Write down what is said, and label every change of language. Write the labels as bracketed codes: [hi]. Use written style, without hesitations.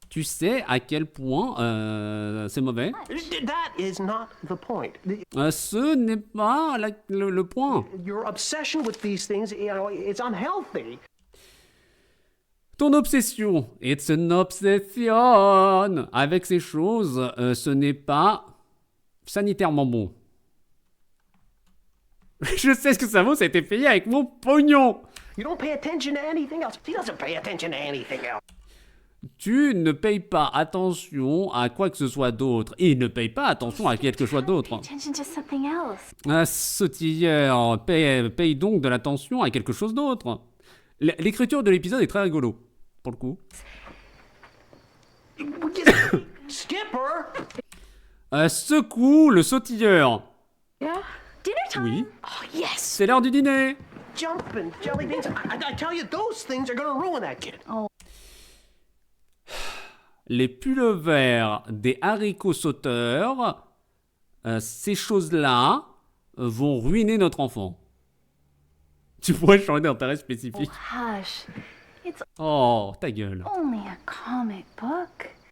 [fr] Tu sais à quel point c'est mauvais. [en] That is not the point. [fr] Ce n'est pas le point. [en] Your obsession with these things, you know, it's unhealthy. [fr] Ton obsession, [en] it's an obsession, [fr] avec ces choses, ce n'est pas sanitairement bon. Je sais ce que ça vaut, ça a été payé avec mon pognon. [en] You don't pay attention to anything else. He doesn't pay attention to anything else. [fr] Tu ne payes pas attention à quoi que ce soit d'autre. Il ne paye pas attention à quelque chose d'autre. [en] Attention to something else. [fr] Un sautilleur, paye donc de l'attention à quelque chose d'autre. L'écriture de l'épisode est très rigolo, pour le coup. [en] Skipper! [fr] Secoue le sautilleur. [en] Yeah? Dinner time? [fr] Oui, [en] Oh, yes. [fr] c'est l'heure du dîner. [en] Jumping jelly beans. I tell you, those things are gonna ruin that kid. [fr] Les pulls verts des haricots sauteurs, ces choses-là vont ruiner notre enfant. Tu pourrais changer d'intérêt spécifique. [en] Hush. It's [fr] Oh, ta gueule. [en] only a comic book.